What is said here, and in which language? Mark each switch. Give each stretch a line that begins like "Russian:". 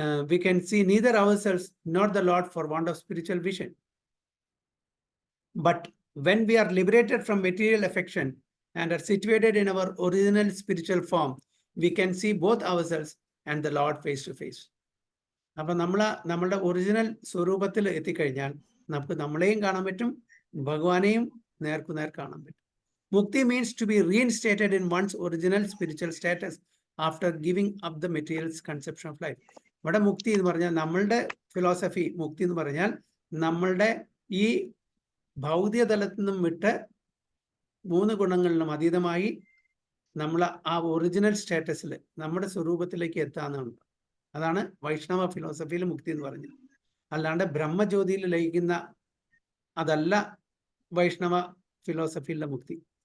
English: We can see neither ourselves nor the Lord for want of spiritual vision. But when we are liberated from material affection and are situated in our original spiritual form, we can see both ourselves and the Lord face to face.
Malayalam: അപ്പൊ നമ്മളുടെ original സ്വരൂപത്തിൽ എത്തിക്കഴിഞ്ഞാൽ നമുക്ക് നമ്മളെയും കാണാൻ പറ്റും, ഭഗവാനെയും നേർക്കുനേർ കാണാൻ പറ്റും.
English: Mukti means to be reinstated in one's original spiritual status after giving up the material conception of life.
Malayalam: ഇവിടെ മുക്തി എന്ന് പറഞ്ഞാൽ, നമ്മളുടെ ഫിലോസഫി മുക്തി എന്ന് പറഞ്ഞാൽ നമ്മളുടെ ഈ ഭൗതിക തലത്തിൽ നിന്നും വിട്ട് 3 ഗുണങ്ങളിലും അതീതമായി നമ്മൾ ആ ഒറിജിനൽ സ്റ്റാറ്റസിൽ നമ്മുടെ സ്വരൂപത്തിലേക്ക് എത്താന്നാണ്. അതാണ് വൈഷ്ണവ ഫിലോസഫിയിൽ മുക്തി എന്ന് പറഞ്ഞത്. അല്ലാണ്ട് ബ്രഹ്മജ്യോതിയിൽ ലയിക്കുന്ന അതല്ല വൈഷ്ണവ ഫിലോസഫിയിലെ മുക്തി.